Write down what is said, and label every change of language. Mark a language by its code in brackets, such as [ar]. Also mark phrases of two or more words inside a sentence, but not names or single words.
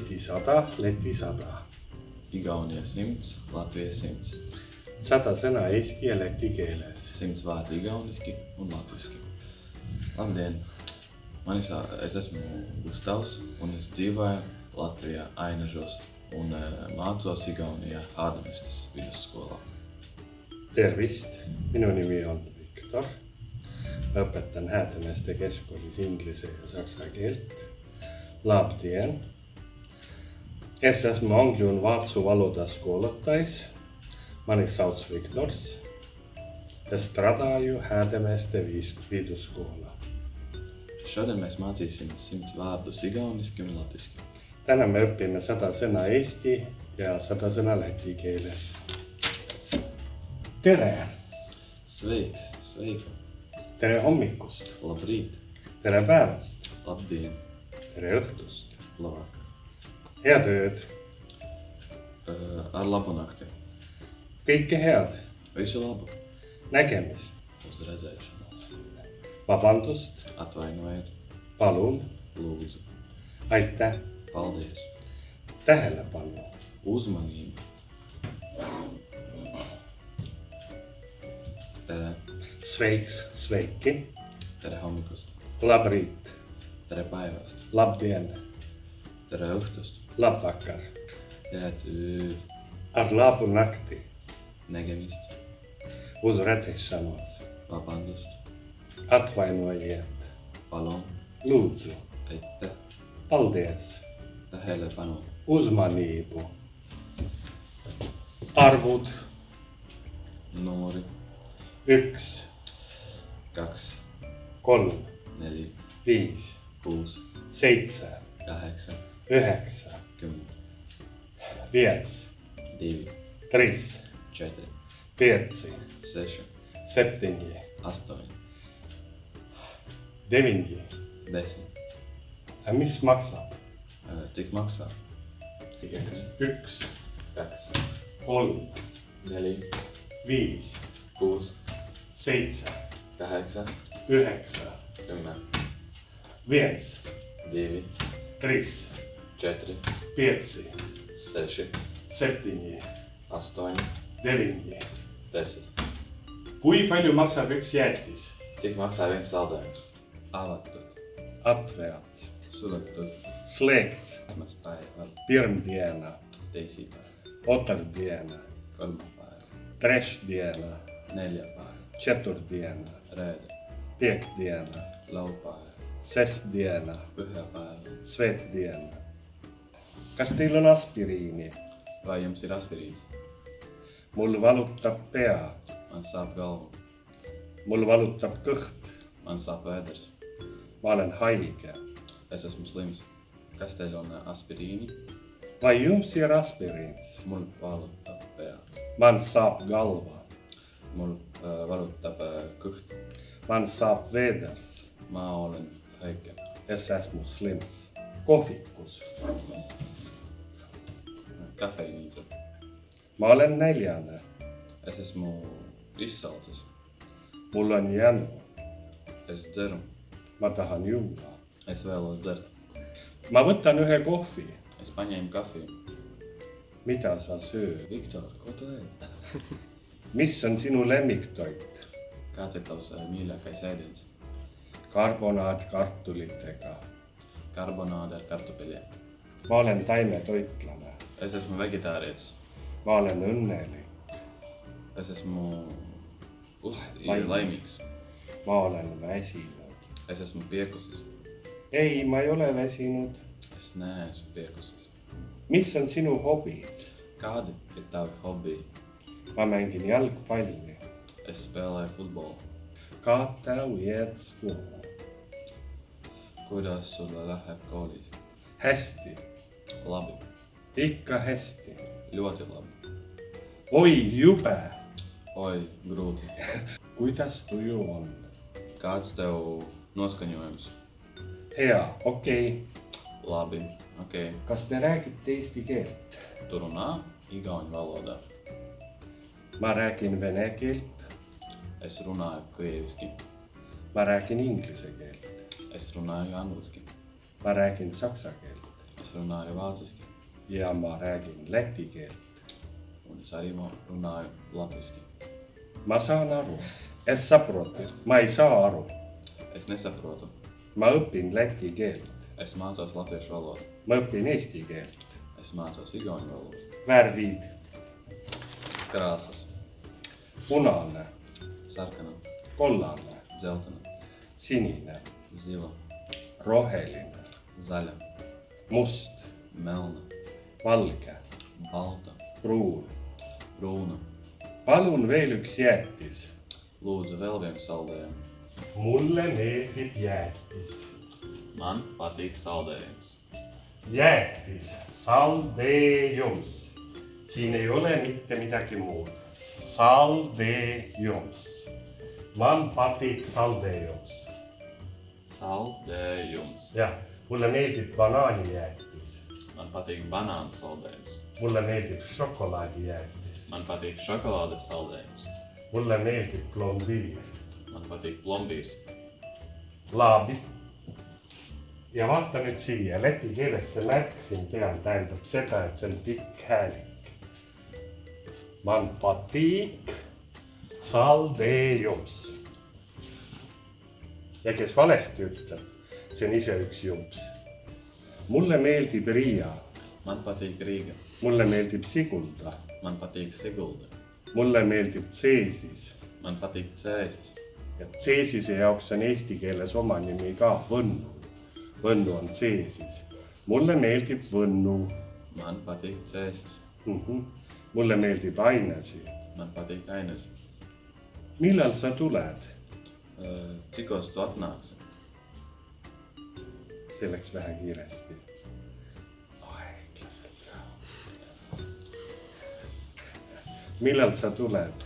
[et] 100, Läti 100. [lv] Igaunia 100, Latvija 100. [et] 100 sõna eesti ja läti keeles. [lv] 100 vārdu igauniski un latviski. Labdien! Es esmu Gustavs un es dzīvoju Latvijā Ainažos un mācos Igaunijā Hādamestes vidusskolā. [et] Tervist! Minu nimi on Viktor. Õpetan Häädemeeste keskkoolis inglise ja saksa keelt. [lv] Labdien! Es esmu angļu un vācu valodas skolotājs. Mani sauc Viktors. Es strādāju Häädemeeste vidusskolā. Šodien mēs mācīsim 100 vārdus igauniski un latviski. [et] Täna me õpime 100 sõna eesti ja 100 sõna läti keeles. Tere! [lv] Sveiks! Sveika! [et] Tere hommikust! [lv] Labrīt! [et] Tere päevast! [lv] Labdien! [et] Tere õhtust! [lv] Labvakar! [et] Head ööd! [lv] Ar labu nakti! [et] Kõike head! [lv] Visu labu! [et] Nägemist! [lv] Uz redzēšanos! [et] Vabandust! [lv] Atvainojiet! [et] Palun! [lv] Lūdzu! [et] Aitäh! [lv] Paldies! [et] Tähelepanu! [lv] Uzmanību! Tere! Sveiks! Sveiki! [et] Tere hommikust! [lv] Labrīt! [et] Tere päevast! [lv] Labdien! [et] Tere õhtust! [lv] Labvakar! [et] Head ööd! [lv] Ar labu nakti! [et] Nägemist! [lv] Uz redzēšanos! [et] Vabandust! [lv] Atvainojiet! [et] Palun! [lv] Lūdzu! [et] Aitäh! [lv] Paldies! [et] Tähelepanu! [lv] Uzmanību! Arvud! Numuri! 1, 2, 3, 4, 5, 6, 7, 8, 9, 10, 5, 2, 3, 4, 5, 6, 7, 8, 9. 10. [et] Mis maksab? [lv] Cik maksā? 1, 2, 3, 4, 5, 6, 7, 8, 9, 10, 1, 2, 3, 4, 5, 6, 7, 8, 9. 10. [et] Kui palju maksab üks jäätis? [lv] Cik maksā viens saldējums? [et] Avatud, [lv] Atvērts, [et] suletud, [lv] slēgts, [et] esmaspäeval, [lv] pirmdiena, [et] teisipäeval, [lv] otrdiena, [et] kolmapäeval, [lv] trešdiena, [et] neljapäeval, [lv] četvrtdiena, [et] reede, [lv] piekdiena, [et] laupäeval, [lv] sestdiena, [et] pühapäeval. svētdiena. Kas teil on aspiriini? [lv] Vai jums ir aspirīns? [et] Mul valutab pea, [lv] Man sāp galva, [et] mul valutab kõht, [lv] man sāp vēders, [et] ma olen haige. [lv] es esmu slims. [et] Kas teil on aspirīni? [lv] Vai jums ir aspiriins? [et] Mul valutab pea, [lv] Man saab galva, [et] mul valutab kõht, [lv] man saab vēders, [et] ma olen haige, [lv] es esmu slims. [et] Kohvikus, [lv] kafeiinīca, [et] ma olen näljane, [lv] es esmu izsalcis, [et] mul on jänu, [lv] es dzeru, [et] ma tahan juua. [lv] es vēlos dzert, [et] Ma võtan ühe kohvi. [lv] es paņēmu kafiju. [et] Mida sa sööd? Viktor, [lv] ko tu ēd? [et] Mis on sinu lemmiktoit? [lv] Kāds ir tavs mīļākais ēdiens? [et] Karbonaat kartulitega. [lv] Karbonāde ar kartupeļiem. [et] Ma olen taimetoitlane. [lv] Es esmu vegetārietis, [et] Ma olen õnnelik. [lv] es esmu laimīgs, [et] Ma olen väsinud. [lv] es esmu piekusis, [et] Ei, ma ei ole väsinud. [lv] es neesmu piekusis. [et] Mis on sinu hobid? [lv] Kādi ir tavi hobiji? [et] Ma mängin jalgpalli. [lv] Es spēlēju futbolu. Kā tev iet skolā? [et] Kuidas sulle läheb koolis? Hästi. [lv] Labi, [et] Ikka hästi. [lv] ļoti labi. [et] Oi, jube. [lv] Oi, grūti. [et] Kuidas tuju on? [lv] Kāds tev noskaņojums? [et] Hea, okei. [lv] Labi, okei. [et] Kas te räägite eesti keelt? [lv] Tu runā igauņu valodā. [et] Ma räägin vene keelt. [lv] Es runāju krieviski. [et] Ma räägin inglise keelt. [lv] Es runāju angliski. [et] Ma räägin saksa keelt. [lv] Es runāju vāciski. [et] ja ma räägin läti keelt. [lv] Un es arī runāju latviski. [et] Ma saan aru. [lv] Es saprotu. [et] Ma ei saa aru. [lv] Es nesaprotu. [et] Ma õpin läti keelt. [lv] Es mācos latviešu valodu. [et] Ma õpin eesti keelt. [lv] Es mācos igauņu valodu. [et] Värvid. [lv] Krāsas. [et] Punane. [lv] Sarkana. [et] Kollane. [lv] Dzeltena. [et] Sinine. [lv] Zila. [et] Roheline. [lv] Zaļa. [et] Must. [lv] Melna. [et] Valge. [lv] Balta. [et] Pruun. [lv] Brūna. [et] Palun veel üks jäätis. [lv] Lūdzu vēl vienu saldējumu. [et] Mulle meeldib jäätis. [lv] Man patīk saldējums. [et] Jäätis. Saldeejums. Siin ei ole mitte midagi muud. [lv] Saldeejums. Man patīk saldeejums. Saldējums. [et] Jah, mulle meeldib banaanijäätis. [lv] Man patīk banānu saldējums. [et] Mulle meeldib šokolaadijäätis. [lv] Man patīk šokolādes saldējums. [et] Mulle meeldib plombiir. [lv] Man patīk plombirs. Laabi. [et] Ja vaata nüüd siia, läti keeles see märk siin peal tähendab seda, et see on pikk häälik. [lv] Man patīk saldeejums. [et] Ja kes valesti ütleb, see on ise üks jumps. Mulle meeldib Riia. [lv] Man patīk Rīga. [et] Mulle meeldib Sigulda. [lv] Man patīk Sigulda. [et] Mulle meeldib Ceesis. [lv] Man patīk Cēsis. [et] Ja Ceesise jaoks on eesti keeles oma nimi ka Võnnu. Võnnu on Ceesis. Mulle meeldib Võnnu. [lv] Man patīk Cēsis. [et] Mulle meeldib Ainesi. [lv] Man patīk Ainesi. [et] Millal sa tuled? [lv] Cikos tu atnāksi? [et] See läks vähe kiiresti. Aeglaselt. Millal sa tuled?